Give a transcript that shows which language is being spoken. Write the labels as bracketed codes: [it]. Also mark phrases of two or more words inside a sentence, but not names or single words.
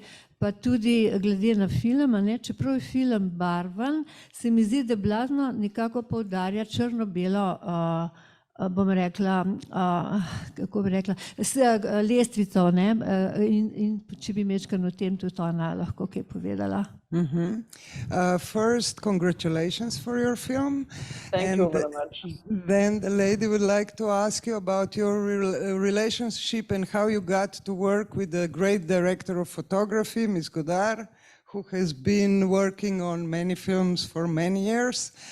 [sl] Pa tudi glede na film, čeprav je film barvan, se mi zdi, da blazno nekako poudarja črno-belo, bom rekla, kako bi rekla, lestvico, in če bi mečkano o tem tudi ona lahko kaj povedala. [en] First, congratulations for your film. Thank you very much. Then the lady would like to ask you about your relationship and how you got to work with the great director of photography, Ms. Godard, who has been working on many films for many years.